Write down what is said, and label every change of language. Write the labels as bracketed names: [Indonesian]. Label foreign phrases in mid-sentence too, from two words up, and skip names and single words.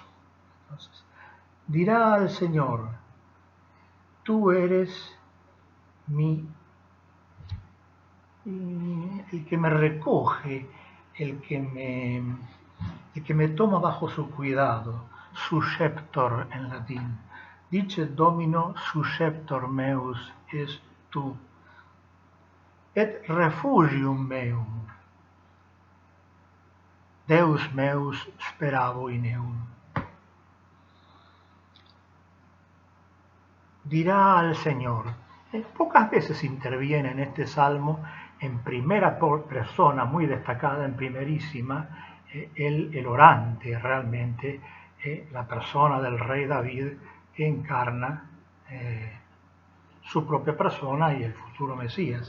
[Spanish] Entonces, dirá al Señor, tú eres el que me recoge, el que me toma bajo su cuidado, susceptor en latín. [Latin] Dice Domino susceptor meus es tu, et refugium meum, Deus meus speravo in eum. [Spanish] Dirá al Señor. Pocas veces interviene en este salmo en primera persona, muy destacada, en primerísima, el orante, realmente, la persona del rey David que encarna su propia persona y el futuro Mesías.